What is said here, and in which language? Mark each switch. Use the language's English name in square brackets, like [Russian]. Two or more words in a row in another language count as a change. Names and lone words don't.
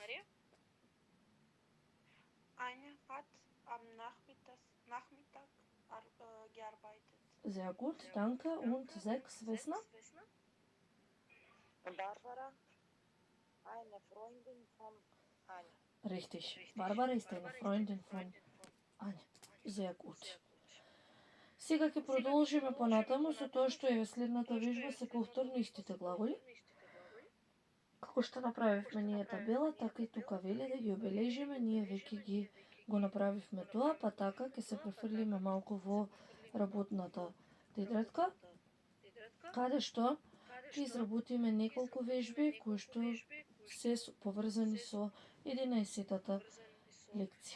[German] Anja hat am Nachmittag gearbeitet. Sehr gut, danke. Und 6, Vesna. Barbara, eine Freundin von Anja. Richtig. Barbara ist eine Freundin von Anja. Sehr gut. [Macedonian] Сега ќе продолжиме понатаму со тоа што е следната вежба се повторно истите глаголи. Како што направивме ние табела, така и тука вели да ги обележиме, ние веќе ги го направивме тоа, па така ќе се префрлиме малку во работната тетрадка, каде што ќе изработиме неколку вежби кои што се поврзани со 11-тата лекција.